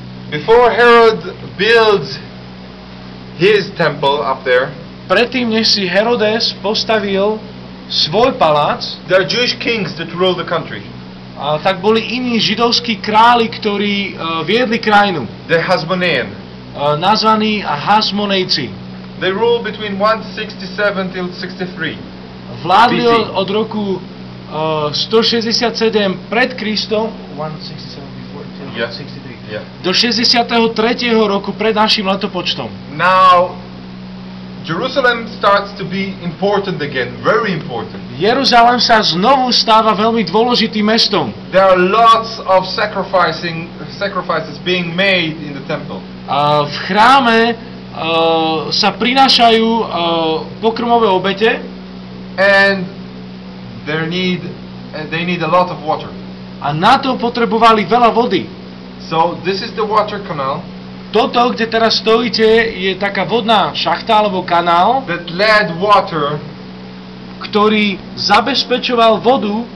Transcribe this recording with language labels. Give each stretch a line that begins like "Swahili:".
English: Before Herod builds his temple up there,
Slovak: Predtým, než si Herodes postavil svoj palác,
English: there are Jewish kings that rule the country.
Slovak: tak boli iní židovskí králi, ktorí viedli krajinu,
English: The Hasmonean.
Slovak: nazvaní Hasmonejci.
English: They ruled between 167 till 63.
Slovak: Vládli
English: BC.
Slovak: od roku 167 pred Kristom 167
English: before till Yeah. 63. Yeah.
Slovak: Do 63. roku pred našim letopočtom.
English: Now, Jerusalem starts to be important again, very important.
Slovak: Jeruzalém sa znovu stáva veľmi dôležitým mestom.
English: There are lots of sacrifices being made in the temple.
Slovak: V chráme sa prinášajú pokrmové obete
English: And they need a lot of water.
Slovak: a na to potrebovali veľa vody.
English: So this is the water canal
Slovak: Toto, kde teraz stojíte, je taká vodná šachta alebo kanál,
English: that led water
Slovak: ktorý zabezpečoval vodu